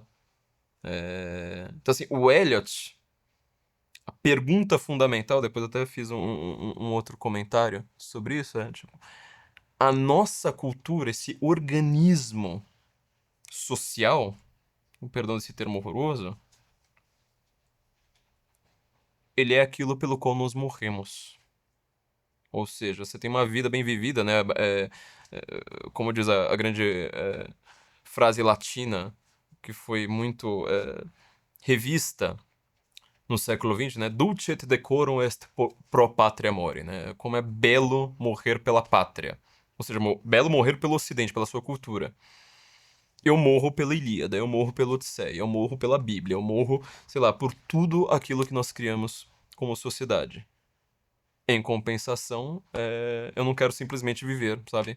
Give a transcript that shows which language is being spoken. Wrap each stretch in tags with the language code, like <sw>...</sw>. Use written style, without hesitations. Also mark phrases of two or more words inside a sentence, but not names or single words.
<pt>Então, assim, o Eliot, a pergunta fundamental, depois eu até fiz um outro comentário sobre isso, tipo, a nossa cultura, esse organismo social, com perdão desse termo horroroso, ele é aquilo pelo qual nós morremos. Ou seja, você tem uma vida bem vivida, né? Como diz a grande frase latina, que foi muito revista no século XX, né?</pt> <la>Dulce et decorum est pro patria mori,</la> <pt>né? Como é belo morrer pela pátria. Ou seja, belo morrer pelo Ocidente, pela sua cultura. Eu morro pela Ilíada, eu morro pela Odisseia, eu morro pela Bíblia, eu morro, sei lá, por tudo aquilo que nós criamos como sociedade. Em compensação, eu não quero simplesmente viver, sabe?</pt>